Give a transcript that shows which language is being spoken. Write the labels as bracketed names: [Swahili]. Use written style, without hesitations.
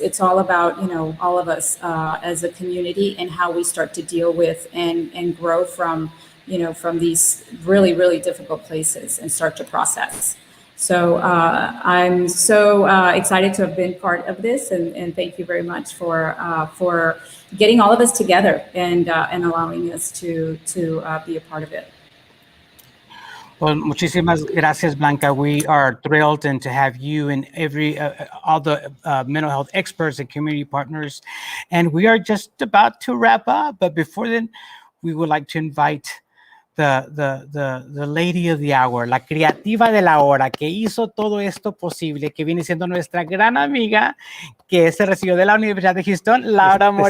[English] It's all about, all of us as a community and how we start to deal with and grow from, from these really, really difficult places and start to process. So I'm so excited to have been part of this, and thank you very much for getting all of us together and allowing us to be a part of it. [Spanish] Well, muchísimas gracias, Blanca. [English] We are thrilled and to have you and all the mental health experts and community partners. And we are just about to wrap up. But before then, we would like to invite the lady of the hour, [Spanish] la creativa de la hora, que hizo todo esto posible, que viene siendo nuestra gran amiga, que se recibió de la Universidad de Houston, Laura Moreno.